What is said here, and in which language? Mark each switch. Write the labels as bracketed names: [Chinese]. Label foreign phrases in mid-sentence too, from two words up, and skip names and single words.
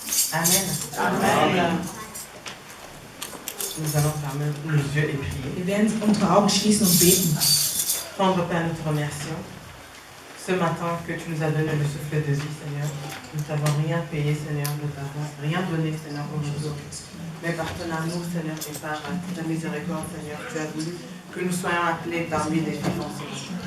[French] Amen. Amen. Nous allons fermer nos yeux et prier. [German] Wir werden unsere Augen schließen und beten. [French] Tendre Père, nous te remercions. Ce matin que tu nous as donné le souffle de vie, Seigneur. Nous t'avons rien payé, Seigneur. Nous t'avons rien donné, Seigneur, aujourd'hui. Mais par ton amour, Seigneur, et par ta miséricorde, Seigneur, tu as voulu que nous soyons appelés parmi les vivants, Seigneur.